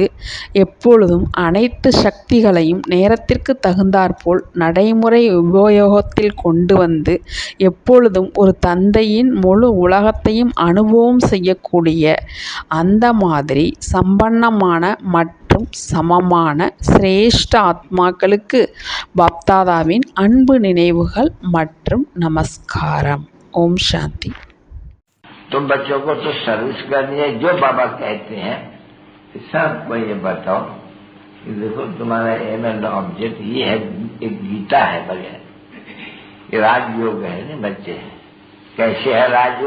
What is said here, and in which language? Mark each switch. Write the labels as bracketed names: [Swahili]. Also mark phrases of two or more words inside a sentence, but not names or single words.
[Tamil] எப்பொழுதும் அனைத்து சக்திகளையும் நேரத்திற்கு தகுந்தாற்போல் நடைமுறை உபயோகத்தில் கொண்டு வந்து எப்பொழுதும் ஒரு தந்தையின் முழு உலகத்தையும் அனுபவம் செய்யக்கூடிய அந்த மாதிரி சம்பன்னமான மற்றும் சமமான சிரேஷ்ட ஆத்மாக்களுக்கு பாப்தாதாவின் அன்பு நினைவுகள் மற்றும் நமஸ்காரம். [Hindi] ओम शांति। तुम बच्चों को तो सर्विस करनी है, जो बाबा कहते हैं सबको ये बताओ कि देखो तुम्हारा [English] aim and object [Hindi] ये है, एक गीता है बगैर, ये राजयोग है ना बच्चे। कैसे है राजयोग?